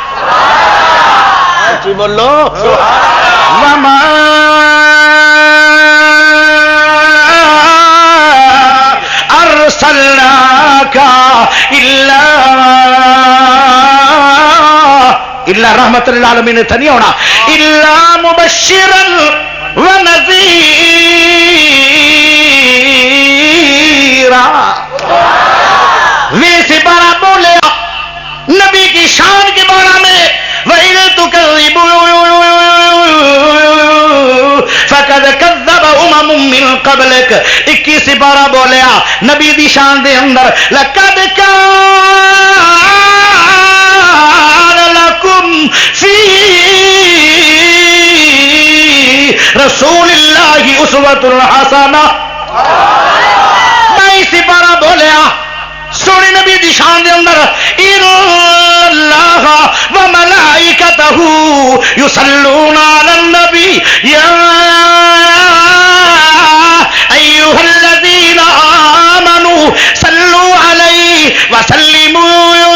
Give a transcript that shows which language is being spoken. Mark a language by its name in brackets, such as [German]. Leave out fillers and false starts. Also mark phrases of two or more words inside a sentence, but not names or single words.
[Urdu] اچھی بولو [Arabic] وما ارسلناک الا رحمت للعالمین [Urdu] تھا نہیں ہونا [Arabic] الا مبشرا [Urdu] ونذیرا وی سپارہ بولے نبی کی شان کے بارے میں [Arabic] وَإِذْ تُكَذِّبُونَ فَقَدْ كَذَّبَ أُمَمٌ مِّن قَبْلِكَ [Punjabi] 21 سپارہ بولیا نبی دی شان دے اندر [Urdu] لَقَدْ [Arabic] كَانَ لَكُمْ فِي رَسُولِ اللَّهِ أُسْوَةٌ حَسَنَةٌ [Punjabi] 22 سپارہ بولیا سونے نبی دی شان دے اندر [Arabic] اللہ وملائکتہ یصلون علی النبی یا ایھا الذین آمنوا صلوا علیہ وسلموا